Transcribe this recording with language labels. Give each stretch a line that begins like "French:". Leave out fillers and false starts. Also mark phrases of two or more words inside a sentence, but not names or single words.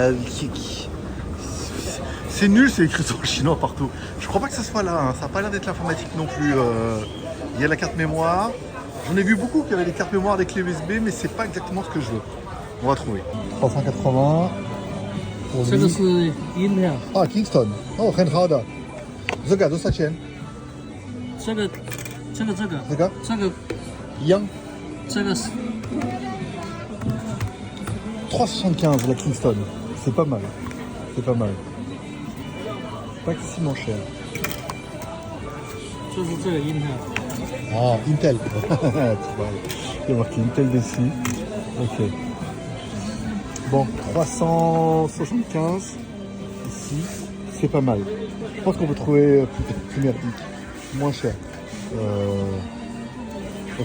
French: C'est nul, c'est écrit sur le chinois partout. Je crois pas que ça soit là, hein. Ça n'a pas l'air d'être l'informatique non plus. Il y a la carte mémoire. J'en ai vu beaucoup qui avaient des cartes mémoire, des clés USB, mais c'est pas exactement ce que je veux. On va trouver. 380. Pour
Chinese: 这个是 Intel，
French: Ah, Kingston.
Chinese: Oh, 很好的。这个多少钱？这个一样。这个是
French: 3,75 la Kingston. C'est pas mal. Pas excessivement cher.
Chinese: 就是这个 Intel，
French: Ah, Intel. Il y a marqué Intel dessus. Ok. Bon, 375 ici, c'est pas mal. Je pense qu'on peut trouver plus merdique, moins cher. Ok.